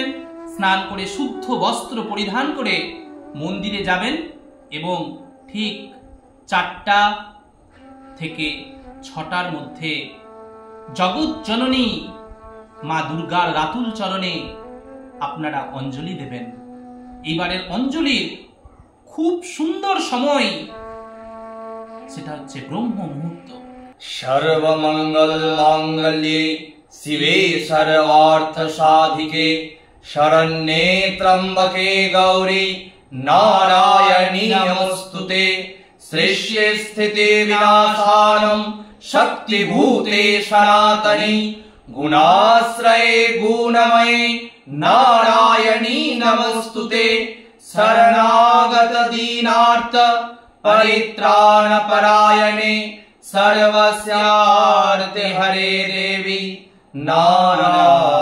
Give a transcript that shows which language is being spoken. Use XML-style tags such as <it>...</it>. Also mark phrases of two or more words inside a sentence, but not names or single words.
<bn>স্নান করে শুদ্ধ বস্ত্র পরিধান করে মন্দিরে যাবেন এবং ঠিক 4টা থেকে 6টার মধ্যে জগৎ জননী মা দুর্গার রাতুল চরণে আপনারা অঞ্জলি দেবেন। এবারের অঞ্জলির খুব সুন্দর সময়, সেটা হচ্ছে ব্রহ্ম মুহূর্ত।</bn> <sa>সর্বমঙ্গল মাঙ্গল্যে শিবে সর্বার্থ সাধিকে শরণ্যে ত্র্যম্বকে গৌরী নারায়ণী নমস্তুতে। সৃষ্টি স্থিতি বিনাশানং শক্তিভূতে সনাতনী গুণাশ্রয়ে গুণময়ে নারায়ণী নমস্তুতে। শরণাগত দীনার্থ परित्राण परायणे सर्वस्यार्थे हरे देवी नारायणी।</sa>